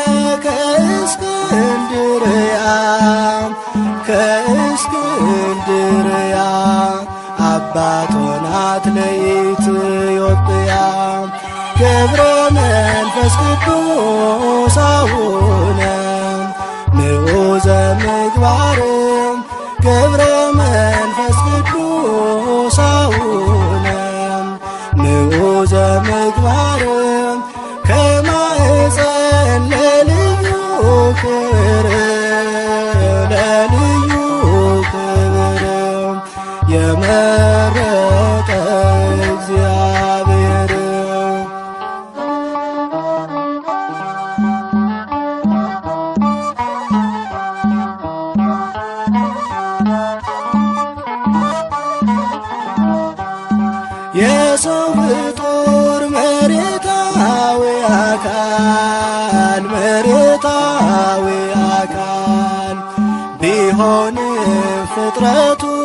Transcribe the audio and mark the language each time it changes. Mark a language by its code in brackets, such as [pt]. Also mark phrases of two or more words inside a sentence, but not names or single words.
[am] ከእስክንድርያ ከእስክንድርያ አባት ሆናት ለኢትዮጵያ ገብረ መንፈስ ቅዱስ አቡነ [gez] ንዑዘ ምግባር [am] ገብረ መንፈስ ቅዱስ አቡነ [gez] ንዑዘ ምግባር [am] ከማኅፀን ለልዩ ክብር ለልዩ ክብር የመረጠ እግዚአብሔር የሰው ፍጡር መሬታዊ አካል መሬታዊ አካል ቢሆንም ፍጥረቱ